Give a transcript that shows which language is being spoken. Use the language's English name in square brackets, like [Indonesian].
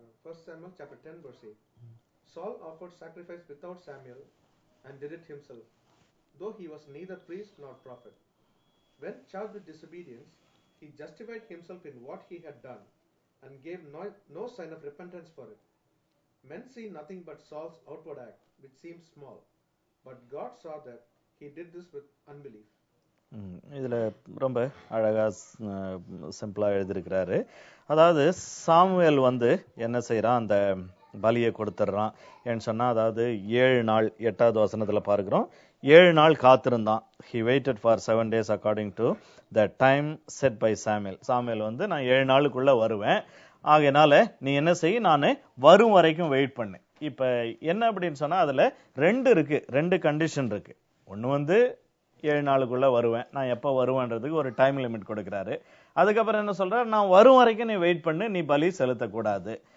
[English] 1 Samuel chapter 10 verse 8. Saul offered sacrifice without Samuel and did it himself, though he was neither priest nor prophet. When charged with disobedience, he justified himself in what he had done and gave no sign of repentance for it. Men see nothing but Saul's outward act, which seemed small, but God saw that he did this with unbelief. [Tamil] இதுல ரொம்ப அழகா சிம்பிளா எழுதியிருக்கிறாரு. அதாவது Samuel வந்து என்ன செய்யறான், அந்த பலியை கொடுத்துட்றான். ஏன்னு சொன்னா, அதாவது 7 நாள் 8வது வசனத்துல பார்க்கிறோம், 7 நாள் காத்திருந்தான். [English] he waited for 7 days according to the time set by Samuel. [Tamil] Samuel வந்து நான் 7 நாளுக்குள்ள வருவேன், ஆகையினால நீ என்ன செய், நான் வரும் வரைக்கும் வெயிட் பண்ணு. இப்ப என்ன அப்படின்னு சொன்னா, அதுல 2 கண்டிஷன் இருக்கு. ஒண்ணு வந்து 7 நாளுக்குள்ள வருவேன், நான் எப்ப வருவேன்றதுக்கு ஒரு டைம் லிமிட் கொடுக்கிறாரு. அதுக்கப்புறம் என்ன சொல்றாரு, நான் வரும் வரைக்கும் நீ வெயிட் பண்ணு, நீ பலி செலுத்தக்கூடாது.